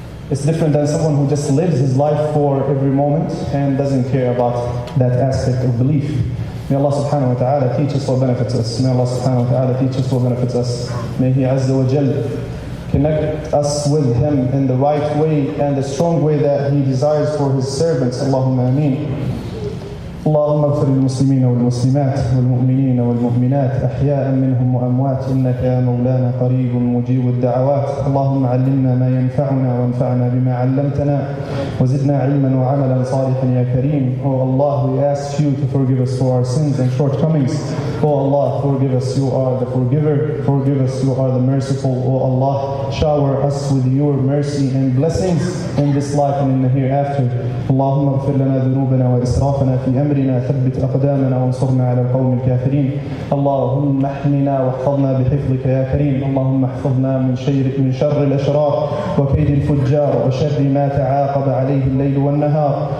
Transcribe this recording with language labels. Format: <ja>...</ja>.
<en>It's different than someone who just lives his life for every moment and doesn't care about that aspect of belief. May Allah subhanahu wa ta'ala teach us what benefits us. May Allah subhanahu wa ta'ala teach us what benefits us. May He azza wa jal connect us with Him in the right way and the strong way that He desires for His servants.</en> <ar>Allahumma ameen. اللهم اغفر للمسلمين والمسلمات والمؤمنين والمؤمنات أحياء منهم وأموات إنك يا مولانا قريب مجيب الدعوات. اللهم علمنا ما ينفعنا وانفعنا بما علمتنا وزدنا علما وعملا صالحا يا كريم.</ar> <en>Oh Allah, we ask you to forgive us for our sins and shortcomings. Oh Allah, forgive us, you are the forgiver. Forgive us, you are the merciful. Oh Allah, shower us with your mercy and blessings in this life and in the hereafter.</en> <ar>اللهم اغفر لنا ذنوبنا وإسرافنا في أمرنا ثبت أقدامنا وانصرنا على القوم الكافرين. اللهم احمنا واحفظنا بحفظك يا كريم. اللهم احفظنا من شر الأشرار وكيد الفجار وشر ما تعاقب عليه الليل والنهار.</ar>